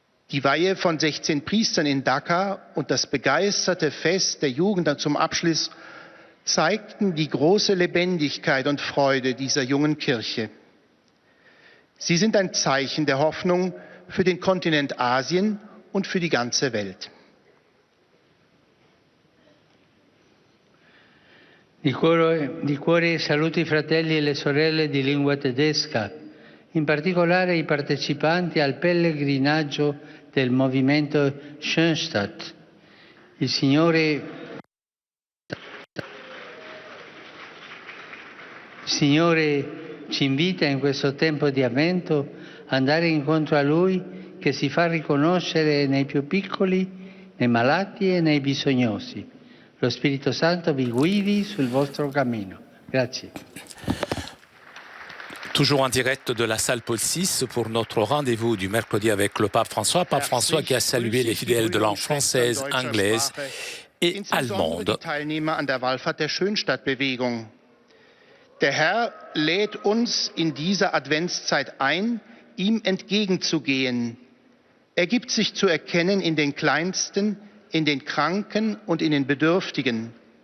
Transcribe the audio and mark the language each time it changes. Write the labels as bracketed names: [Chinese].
[German] Die Weihe von 16 Priestern in Dhaka und das begeisterte Fest der Jugend zum Abschluss zeigten die große Lebendigkeit und Freude dieser jungen Kirche. Sie sind ein Zeichen der Hoffnung für den Kontinent Asien und für die ganze Welt. [Italian] Di cuore saluto I fratelli e le sorelle di lingua tedesca, in particolare I partecipanti al pellegrinaggio del movimento Schoenstatt. Il Signore ci invita in questo tempo di avvento ad andare incontro a Lui che si fa riconoscere nei più piccoli, nei malati e nei bisognosi. Lo Spirito Santo vi guidi sul vostro cammino. Grazie. [French] Toujours en direct de la salle Paul VI pour notre rendez-vous du mercredi avec le pape François. Pape François qui a salué les fidèles de langue française, anglaise et allemande. [German] Die Teilnehmer an der Wallfahrt der Schönstadtbewegung. Der Herr lädt uns in dieser Adventszeit ein, ihm entgegenzugehen. Er gibt sich zu erkennen in den Kleinsten, in den Kranken und in den Bedürftigen.